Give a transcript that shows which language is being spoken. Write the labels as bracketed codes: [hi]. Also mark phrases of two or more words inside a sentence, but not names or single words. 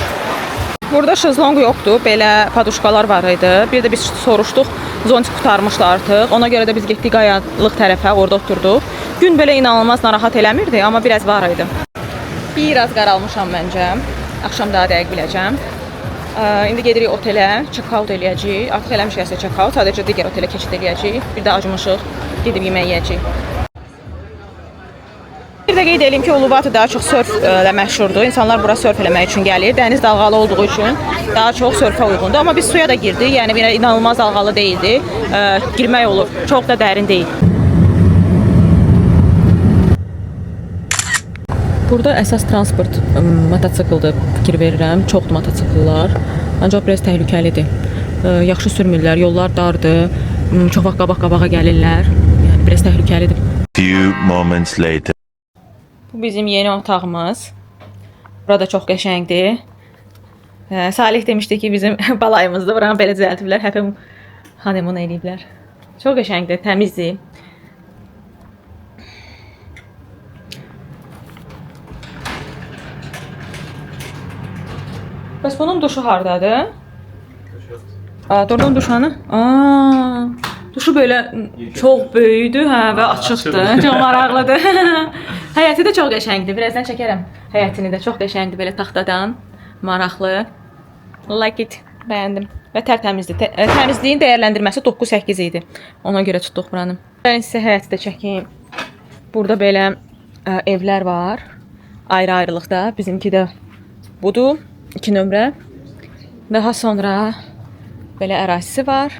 [az] Burada şezlong yoxdur, belə paduşkalar var idi. Bir də biz soruşduq, zontik qutarmışdı artıq. Ona görə də biz getdik qayalıq tərəfə, orada oturduq. Gün belə inanılmaz narahat eləmirdi, amma biraz var idi. Biraz qaralmışam məncə. Axşam daha dəqiq biləcəm. İndi gedirik otelə, check-out eləyəcəyik. Artıq eləmişiksə check-out, sadəcə digər otelə keçid eləyəcəyik. Bir də acımışıq, gedib yemək yeyəcəyik. Bir də qeyd edeyim ki, Uluwatu daha çox sörflə məşhurdur. İnsanlar bura sörf eləmək üçün gəlir. Dəniz dalğalı olduğu üçün daha çox sörfə uyğundur. Amma biz suya da girdik. Yəni belə inanılmaz dalğalı deyildi. Girmək olur. Çox da dərin deyil. Burada əsas transport mototsikldir, fikir verirəm. Çoxdur mototsikllar. Ancaq biraz təhlükəlidir. Yaxşı sürmürlər, yollar dardır. Çox vaxt qabaq-qabağa gəlirlər. Yəni biraz təhlükəlidir. [en] Few moments later. [az] Bu bizim yeni otağımız. Burada çox qəşəngdir. Salih demişdi ki, bizim balayımızda buranı belə düzəltiblər. Həpəm honeymoon eləyiblər. Çox qəşəngdir, təmizdir. Bəs bunun duşu hardadır? Doğrudan duş hanı? Duşu belə çox böyükdür, hə, və açıqdır. Çox maraqlıdır. Həyəti də çox qəşəngdir. Birazdan çəkərəm həyətini də. Çox qəşəngdir belə taxtadan. Maraqlı. [en] Like it. [az] Bəyəndim. Və tərtəmizdir. Təmizliyin dəyərləndirməsi 9-8 idi. Ona görə tutduq buranı. Mən sizə həyəti də çəkeyim. Burada belə evlər var. Ayrı-ayrılıqda. Bizimki də budur. 2 nömrə. Daha sonra belə ərazisi var.